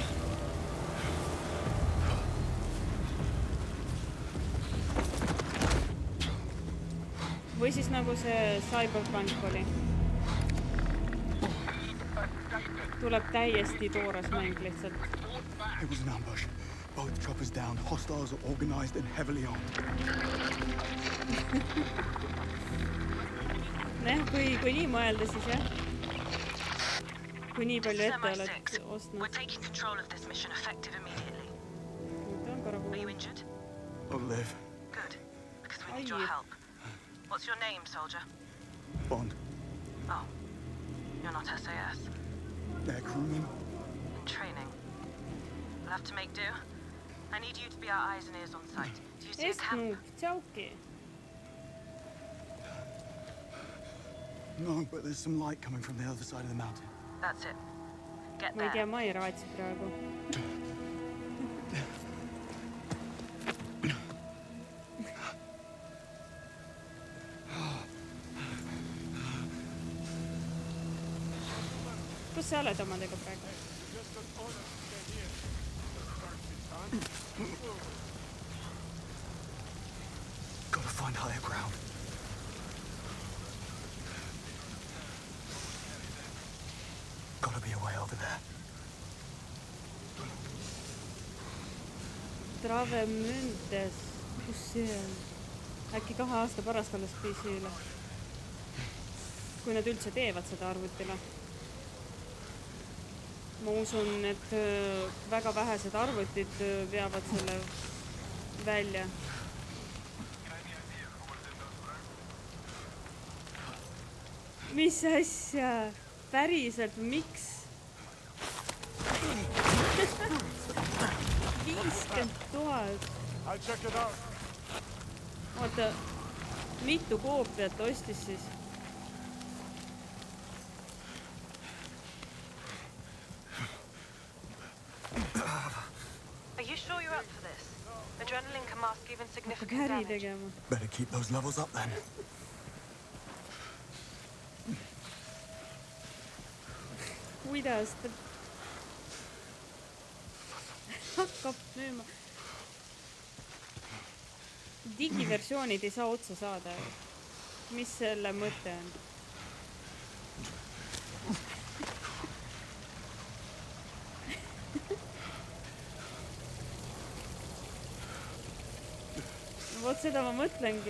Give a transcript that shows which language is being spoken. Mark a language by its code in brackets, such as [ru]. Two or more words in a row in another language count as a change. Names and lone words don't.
[et] Või siis nagu see Cyberpunk oli. Tuleb täiesti toores mäng lihtsalt. [en] It was an ambush. Both choppers down. Hostiles are organized and heavily armed. [et] Kui nii mõelda, siis jah. Kui nii palju ette oled ostnud. [en] We're taking control of this mission effective immediately. Are you injured? I'll live. Good, because we need your help. What's your name, soldier? Bond. Oh, you're not SAS. They're crewmen. In training. We'll have to make do. I need you to be our eyes and ears on site. Do you see a camp? [et] Tšauki. [en] No, but there's some light coming from the other side of the mountain. That's it. Get [et] Ma ei tea, [en] there. [et] ma ei raatsi praegu. Kus sa oled omadega praegu? [en] Gotta find higher ground. Gotta be a way over there. [et] Travemündes. Kus see on? Äkki 2 aasta pärast alles PC-le. Kui nad üldse teevad seda arvutile. Ma usun, et väga vähesed arvutid veavad selle välja. Mis asja? Päriselt, miks? 50 000. [en] I'll check it out. [et] Oota, mitu koopiat ostis siis? [en] Are you sure you're up for this? Adrenaline can mask even significant [et] Äri [en] damage. [et] tegema. [en] Better keep those levels up then. [et] Kuidas ta hakkab müüma? Digiversioonid ei saa otsa saada. Mis selle mõte on? Vot seda ma mõtlengi.